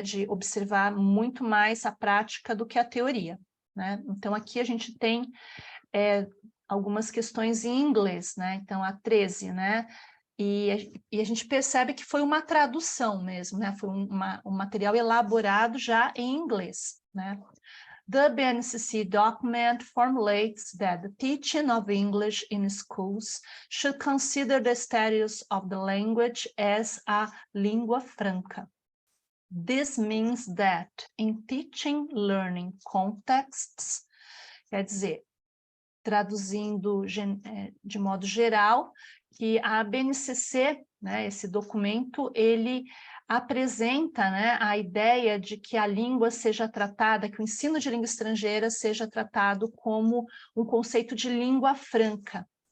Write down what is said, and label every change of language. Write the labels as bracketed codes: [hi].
[pt] De observar muito mais a prática do que a teoria, né? Então, aqui a gente tem algumas questões em inglês, né? Então, a 13, né? E a gente percebe que foi uma tradução mesmo, né? Foi um material elaborado já em inglês, né? [en] The BNCC document formulates that the teaching of English in schools should consider the status of the language as a língua franca. This means that in teaching learning contexts, [pt] quer dizer, traduzindo de modo geral, que a BNCC, né, esse documento, ele apresenta, né, a ideia de que a língua seja tratada, que o ensino de língua estrangeira seja tratado como um conceito de língua franca.